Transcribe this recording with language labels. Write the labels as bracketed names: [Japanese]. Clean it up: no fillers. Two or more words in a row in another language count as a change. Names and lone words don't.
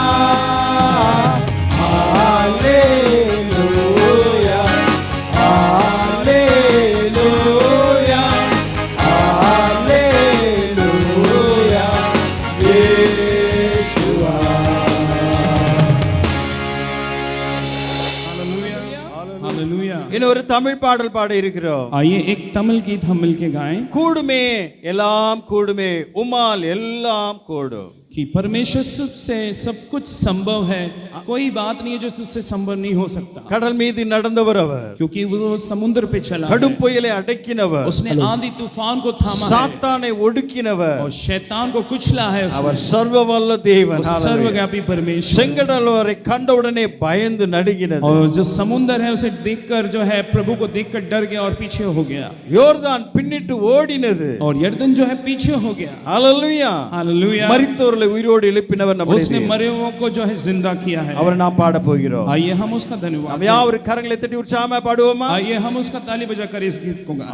[Hindi] हालेलुया, हालेलुया, हालेलुया, यीशुआ। हालेलुया। [Tamil] இன்னொரு தமிழ் பாடல் பாட இருக்கிறோம். [Hindi] आइए एक तमिल गीत हम मिलके गाएं [Tamil] கூடுமே எல்லாம் கூடுமே, உம்மால் எல்லாம் கூடும். [Hindi] कि परमेश्वर से सब कुछ संभव है, कोई बात नहीं है जो तुझसे संभव नहीं हो सकता, [Tamil] கடல் மீது நடந்தவர் அவர், [Hindi] क्योंकि वो समुद्र पे चला है। [Tamil] கடும் புயலை அடக்கினவர், [Hindi] उसने आंधी तूफान को थामा है [Tamil] சாத்தானை ஒடுக்கினவர், [Hindi] और शैतान को कुचला है। [Tamil] அவர் சர்வ வல்ல தேவன். [Hindi] वो सर्वव्यापी परमेश्वर। [Tamil] செங்கடலவரை கண்டவுடனே பயந்து நடுங்கினது. [Hindi] और जो समुद्र है उसे देखकर जो है प्रभु को देखकर डर गया और पीछे हो गया। [Tamil] யோர்தான் பின்னிட்டு ஓடினது. [Hindi] और यरदन जो है पीछे हो गया। [Tamil] ஹalleluya. [Hindi] हालेलुया। [Tamil] மரித்தோர்களை உயிரோடு எழுப்பினவர் நம்முடைய [Hindi] उसने [Tamil] தேவன். [Hindi] मरे हुओं को जो है जिंदा किया है। [Tamil] அவரை நாம் பாட போகிறோம். [Hindi] आइए हम उसका धन्यवाद [Tamil] நாம் யாவரும் கரங்களை தட்டி உற்சாகமா பாடுவோமா? [Hindi] आइए हम उसका ताली बजाकर इस गीत को गाएं।